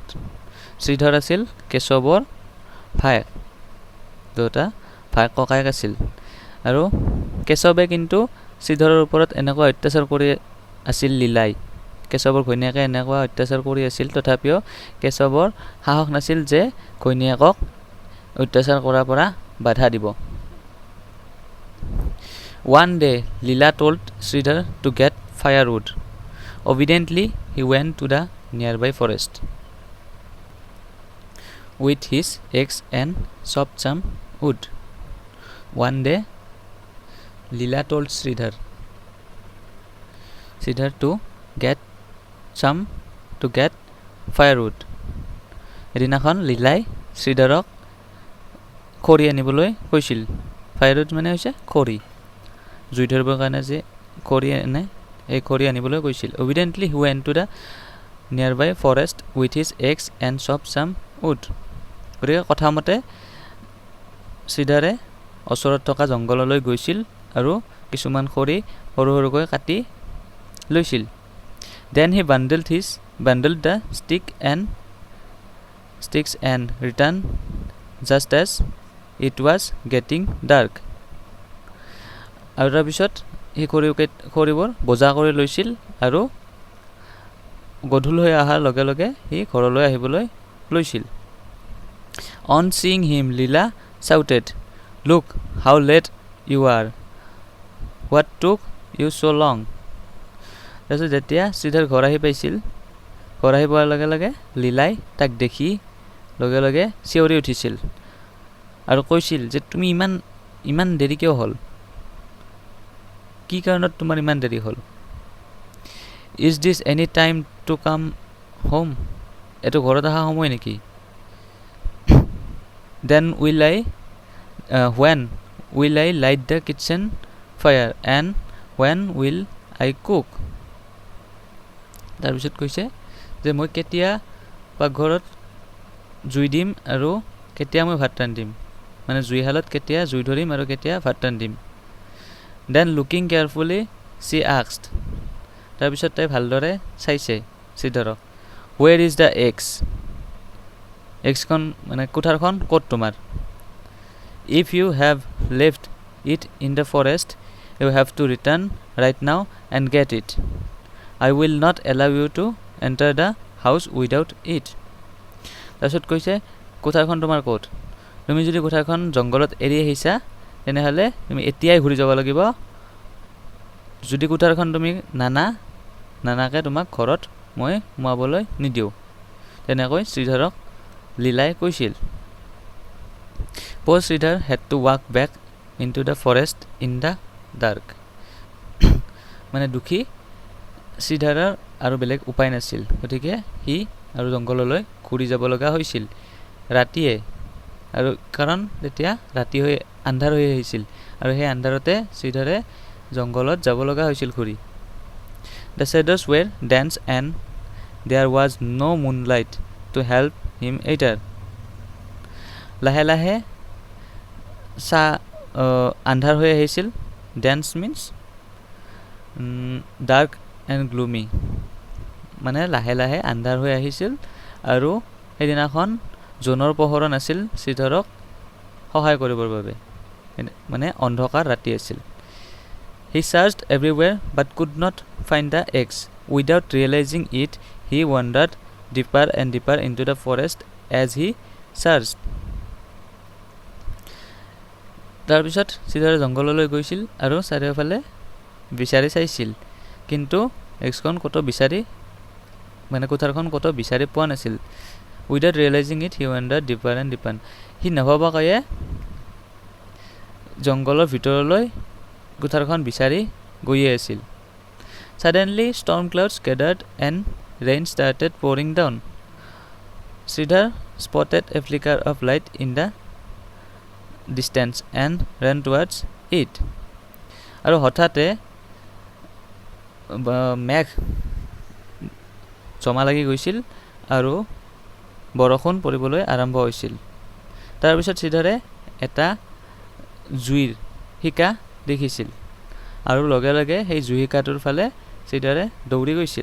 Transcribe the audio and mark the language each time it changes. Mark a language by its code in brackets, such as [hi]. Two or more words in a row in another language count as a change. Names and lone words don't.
[as] শ্ৰীধৰ আছিল কেশৱৰ ভায়েক, দুটা ভায়েক ককায়েক আছিল। আৰু কেশৱে কিন্তু শ্ৰীধৰৰ ওপৰত এনেকুৱা অত্যাচাৰ কৰি আছিল লীলাই। কেশৱৰ ঘৈণীয়েকে এনেকুৱা অত্যাচাৰ কৰি আছিল, তথাপিও কেশৱৰ সাহস নাছিল যে ঘৈণীয়েকক অত্যাচাৰ কৰাৰ পৰা বাধা দিব। [en] One day, Leela told Sridhar to get firewood. Obediently, he went to the nearby forest with his axe and chopped some wood. One day, Leela told Sridhar to get firewood. [as] এদিনাখন লীলাই শ্ৰীধৰক খৰি আনিবলৈ কৈছিল। ফায়াৰউড মানে হৈছে খৰি, জুই ধৰিবৰ কাৰণে যে খৰি আনে, এই খৰি আনিবলৈ কৈছিল। [en] Obediently he went to the nearby forest with his axe and chopped some wood. [as] গতিকে কথামতে শ্ৰীধৰে ওচৰত থকা জংঘললৈ গৈছিল আৰু কিছুমান খৰি সৰু সৰুকৈ কাটি লৈছিল। [en] Then he bundled the sticks and returned just as it was getting dark. [as] আৰু তাৰপিছত সেই খৰিবোৰ বজা কৰি লৈছিল আৰু গধূল হৈ অহাৰ লগে লগে সি ঘৰলৈ আহিবলৈ লৈছিল। [en] On seeing him, Leela shouted, "Look how late you are. What took you so long?" [as] তাৰপিছত যেতিয়া শ্ৰীধৰ ঘৰ আহি পাইছিল, ঘৰ আহি পোৱাৰ লগে লগে লীলাই তাক দেখি লগে লগে চিঞৰি উঠিছিল আৰু কৈছিল যে তুমি ইমান দেৰি কিয় হ'ল, কি কাৰণত তোমাৰ ইমান দেৰি হ'ল? [en] Is this any time to come home? [as] এইটো ঘৰত অহা সময় নেকি? [en] Then when will I light the kitchen fire and when will I cook? [as] তাৰপিছত কৈছে যে মই কেতিয়া পাকঘৰত জুই দিম আৰু কেতিয়া মই ভাত ৰান্ধিম, মানে জুইশালত কেতিয়া জুই ধৰিম আৰু কেতিয়া ভাত ৰান্ধিম। [en] Then looking carefully she asked, [as] তাৰপিছত তাই ভালদৰে চাইছে শ্ৰীধৰক, [en] Where is the axe? [as] এক্সখন মানে কুঠাৰখন ক'ত তোমাৰ? [en] If you have left it in the forest, you have to return right now and get it. I will not allow you to enter the house without it. [as] তাৰপিছত কৈছে কুঠাৰখন তোমাৰ ক'ত? তুমি যদি কুঠাৰখন জংঘলত এৰি আহিছা তেনেহ'লে তুমি এতিয়াই ঘূৰি যাব লাগিব। যদি কুঠাৰখন তুমি নানাকে তোমাক ঘৰত মই সোমাবলৈ নিদিওঁ। তেনেকৈ শ্ৰীধৰক লীলাই কৈছিল। [en] Poor Sridhar had to walk back into the forest in the dark. [as] মানে দুখী শ্ৰীধৰৰ আৰু বেলেগ উপায় নাছিল, গতিকে সি আৰু জংঘললৈ ঘূৰি যাব লগা হৈছিল ৰাতিয়ে, আৰু কাৰণ তেতিয়া ৰাতি হৈ আন্ধাৰ হৈ আহিছিল আৰু সেই আন্ধাৰতে শ্ৰীধৰে জংঘলত যাব লগা হৈছিল ঘূৰি। [en] The shadows were dense and there was no moonlight to help him either. [as] লাহে লাহে আন্ধাৰ হৈ আহিছিল। [en] Dense means dark and gloomy, [as] মানে লাহে লাহে আন্ধাৰ হৈ আহিছিল আৰু সেইদিনাখন জোনৰ পোহৰ নাছিল শ্ৰীধৰক সহায় কৰিবৰ বাবে, মানে অন্ধকাৰ ৰাতি আছিল। [en] He searched everywhere but could not find the axe. Without realizing it, he wandered deeper and deeper into the forest as he searched. [as] তাৰপিছত শ্ৰীধৰে জংঘললৈ গৈছিল আৰু চাৰিওফালে বিচাৰি চাইছিল, কিন্তু এক্সখন ক'তো মানে কুঠাৰখন ক'তো বিচাৰি পোৱা নাছিল। [en] Without realizing it, he wandered deeper and deeper. [as] সি নভবাকৈয়ে জংঘলৰ ভিতৰলৈ কুঠাৰখন বিচাৰি গৈয়ে আছিল। [en] Suddenly, storm clouds gathered and rain started pouring down. Sridhar spotted a flicker of light in the distance and ran towards it. [as] আৰু হঠাতে মেঘ জমা লাগি গৈছিল আৰু বৰষুণ পৰিবলৈ আৰম্ভ হৈছিল। তাৰপিছত শ্ৰীধৰে এটা জুইৰ শিকা দেখিছিল আৰু লগে লগে সেই জুই শিকাটোৰ ফালে শ্ৰীধৰে দৌৰি গৈছিল।